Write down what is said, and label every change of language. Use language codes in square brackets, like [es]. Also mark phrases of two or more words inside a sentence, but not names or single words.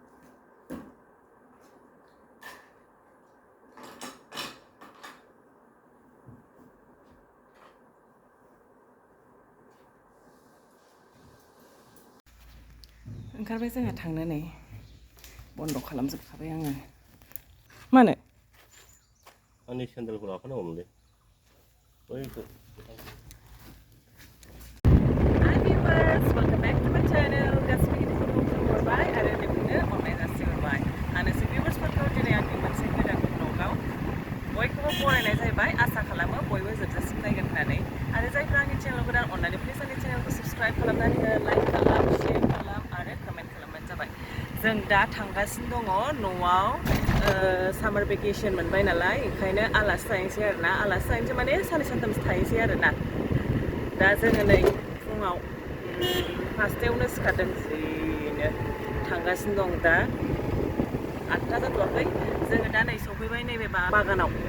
[brx] ओंखारबाय जोंहा थांनो नै बन्द खालामजोबखाबाय आङो मानो आंनि सेन्देलखौ लाफानांगौमोनलै बैखौ [en] Hi viewers, welcome back to my channel. [brx] गासिबो खुलुमबाय आरो नोंनो अननाय जासिहरबाय आंनोसो viewers-फोरखौ दिनै आंनि मोनसे गोदान vlog-आव बयखौबो बरायनाय जाहैबाय आसा खालामो बयबो जोबजासिम नायगोन होननानै आरो जायफ्रा आंनि चेनेलाव गोदान अननानै प्लिज आंनि चेनेलखौ साबस्क्राइब खालामनानै हो लाइक खालाम शेयार खालाम आरो कमेन्ट खालामबानो जाबाय जों दा थांगासिनो दङ न'आव [en] summer vacation [brx] मोनबाय नालाय ओंखायनो आलासि जाहैनोसै आरोना आलासि जाहैनोसै माने साननै सानथामसो थाहैनोसै आरोना दा जोङो नै फुङाव फासथायावनो सिखारदों जिनो थांगासिनो दं दा 8टा जाथ'वाखै जोङो दा नै सफैबाय नैबे बागानाव